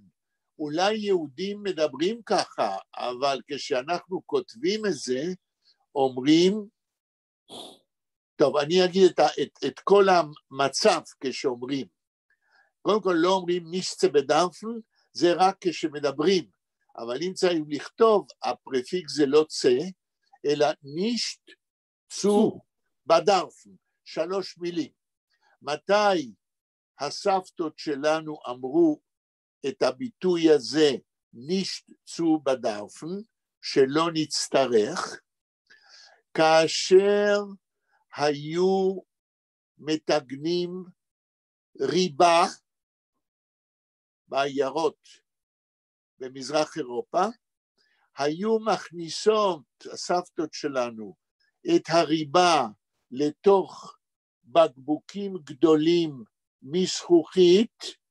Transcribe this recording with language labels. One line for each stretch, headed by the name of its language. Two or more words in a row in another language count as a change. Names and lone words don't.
Hebrew: אולי יהודים מדברים ככה, אבל כשאנחנו כותבים את זה, אומרים, טוב, אני אגיד את כל המצב כשאומרים. קודם כל לא אומרים
Yiddish: נישט צבדרפן,
Hebrew: זה רק כשמדברים. אבל אם צריך לכתוב, הפרפיקס זה לא צה, אלא
Yiddish: נישט צו בדרפן,
Hebrew: 3 מילים. מתי הסבתות שלנו אמרו את הביטוי הזה,
Yiddish: נישט צו בדרפן,
Hebrew: שלא נצטרך, כאשר היו מתגנים ריבה בעיירות במזרח אירופה, היו מכניסות, הסבתות שלנו, את הריבה לתוך בקבוקים גדולים מזכוכית,